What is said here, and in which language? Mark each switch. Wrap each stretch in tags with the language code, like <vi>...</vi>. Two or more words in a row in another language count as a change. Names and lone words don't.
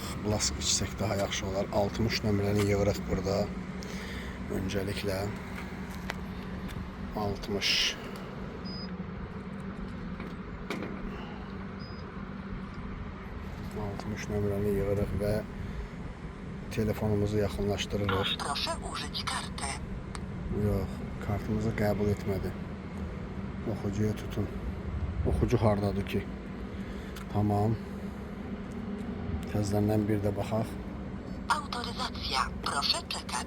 <az>Blask içsək daha yaxşı olar. 60 nömrəni yığırıq burada. Öncəliklə 60 nömrəni yığırıq və telefonumuzu yaxınlaşdırırıq.</az> <pl>Proszę użyć kartę.</pl> <az>Yox, kartımızı qəbul etmədi. Oxucuya tutun. Oxucu hardadır ki? Tamam. Təzədən bir də baxaq.</az> <pl>Autoryzacja. Proszę czekać.</pl>